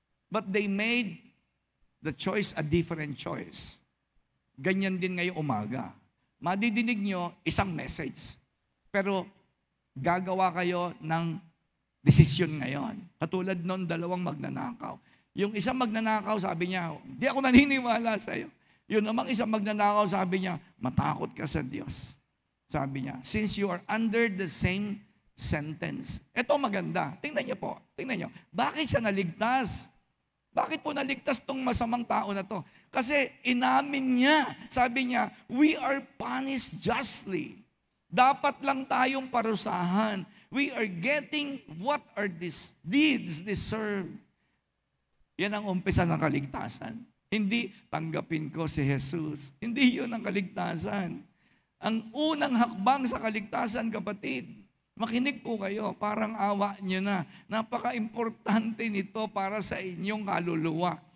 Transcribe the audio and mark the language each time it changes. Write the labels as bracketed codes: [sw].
[en] But they made the choice a different choice. [tl] Ganyan din ngayong umaga. Madidinig nyo isang message. Pero gagawa kayo ng desisyon ngayon. Katulad nun, dalawang magnanakaw. Yung isang magnanakaw, sabi niya, "Di ako naniniwala sa iyo." Yung namang isang magnanakaw, sabi niya, "Matakot ka sa Diyos." Sabi niya, [en] "Since you are under the same sentence." [tl] Ito maganda. Tingnan niyo po. Tingnan niyo. Bakit siya naligtas? Bakit po naligtas tong masamang tao na to? Kasi inamin niya. Sabi niya, [en] "We are punished justly." [tl] Dapat lang tayong parusahan. [en] We are getting what our deeds deserve. [tl] Yan ang umpisa ng kaligtasan. Hindi tanggapin ko si Jesus. Hindi yun ang kaligtasan. Ang unang hakbang sa kaligtasan, kapatid, makinig po kayo, parang awa niyo na. Napaka-importante nito para sa inyong kaluluwa.